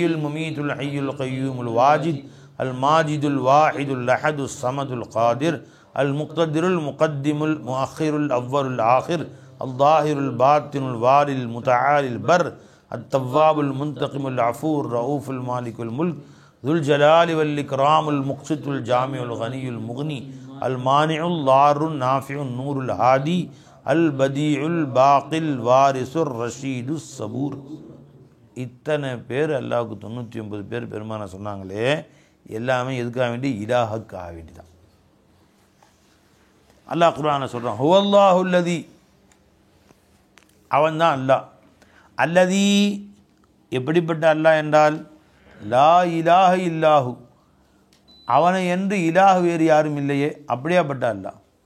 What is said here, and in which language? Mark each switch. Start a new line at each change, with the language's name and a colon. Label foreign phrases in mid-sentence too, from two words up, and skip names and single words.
Arabic: المميت الحي القيوم الواجد الماجد الواحد الأحد الصمد القادر المقتدر المقدم المؤخر الأول الآخر الظاهر الباطن الوالي المتعالي البر التواب المنتقم العفو الرؤوف المالك الملك ذو الجلال والإكرام المقسط الجامع الغني المغني المانع الضار النافع النور الهادي البديع الباقي الوارث الرشيد الصبور.
Tamil: இத்தனை பேர் அல்லாஹ்வுக்கு 99 பேர் பெருமானா சொன்னாங்களே, எல்லாமே எதுக்காக வேண்டி? இலாஹுக்காக வேண்டி தான். அல்லாஹ் குர்ஆனை சொல்கிறான்,
Arabic: هو الله الذي,
Tamil: அவன் தான் அல்லாஹ். அல்லதி எப்படிப்பட்ட அல்லாஹ் என்றால்,
Arabic: لا إله إلا هو,
Tamil: அவனை என்று இலாஹ் வேறு யாரும் இல்லையே, அப்படியாப்பட்ட அல்லாஹ்.